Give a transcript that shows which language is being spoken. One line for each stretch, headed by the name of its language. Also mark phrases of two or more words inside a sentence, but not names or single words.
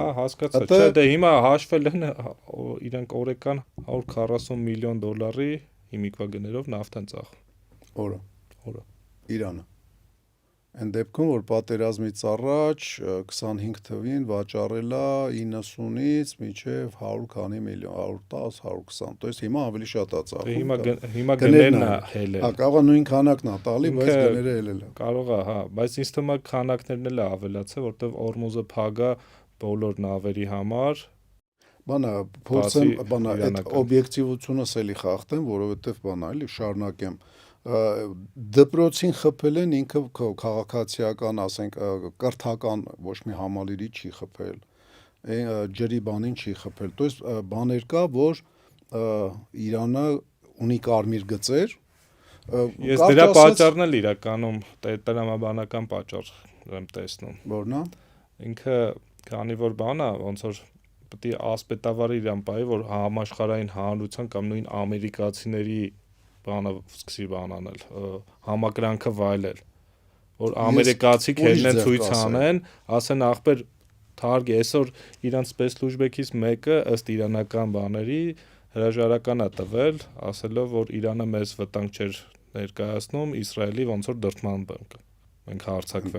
Armenian: Հա, հասկացա։ Չէ, դե հիմա հաշվել են իրանք օրական 140 միլիոն դոլարի հիմիկվա գներով նավթ են ծախում։ Օրը։ Իրանը։ Այն դեպքում, որ պատերազմից առաջ 25 թվին վաճառել է 90-ից մինչև 100 քանի միլիոն, 110, 120,
Russian: то есть
Armenian: հիմա ավելի շատ է ծախում։ Հիմա գներն է հելել։ Հա, կարող է նույն քանակն է տալի, բայց գները հելել է։ Կարող է, հա, բայց ինձ թվում է քանակներն էլ է ավելացել, որտեղ Օրմուզը փագա բոլոր նավերի համար։ Բանա, փորձեմ, բանա, այդ օբյեկտիվությունս էլի խախտեմ, որովհետև բանա, էլի շարունակեմ։ Դպրոցին խփել են ինքը քաղաքացիական, ասենք, կրթական ոչ մի համալիրի չի խփել, ջրի բանին չի խփել,
Russian: то есть
Armenian: բաներ կա, որ Իրանը ունի կարմիր գծեր։ Ես դրա պատճառն էլ իրականում տրամաբանական պատճառ եմ տեսնում։ Որն է։ Ինքը քանի որ բան է, ոնց որ պետք է ասպետավարի իրան բայ, որ համաշխարհային հանրության կամ նույն ամերիկացիների բանը սկսի բան անել, համակրանքը վայելել, որ ամերիկացիք ելնեն ցույց անեն, ասեն ախպեր թարգ այսօր իրանց սպեցլուժբեքից մեկը ըստ իրանական բաների հրաժարական է տվել, ասելով որ Իրանը մեզ վտանգ չէր ներկայացնում, Իսրայելի ոնց որ դրդման բանկ։ Մենք հարձակվել։